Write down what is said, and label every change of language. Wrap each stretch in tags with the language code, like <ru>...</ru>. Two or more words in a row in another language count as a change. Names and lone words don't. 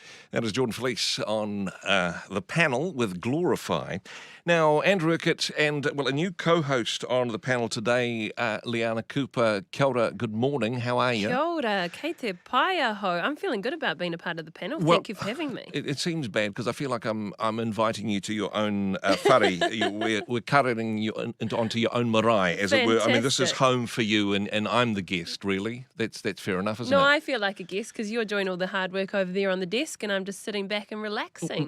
<en>That is Jordan Felice on the panel with Glorify. Now, Andrew Urquhart and, a new co-host on the panel today, Liana Cooper.</en> <mi>Kia ora,</mi> <en>good morning. How are you?</en> <mi>Kia ora, kei te pai aho.</mi> <en>I'm feeling good about being a part of the panel. Well, Thank you for having me. It seems bad because I feel like I'm inviting you to your own whare. We're carrying you onto your own marae, as it were. I mean, this is home for you, and I'm the guest, really. That's fair enough, isn't it? No, I feel like a guest because you're doing all the hard work over there on the desk and I'm just sitting back and relaxing.</en>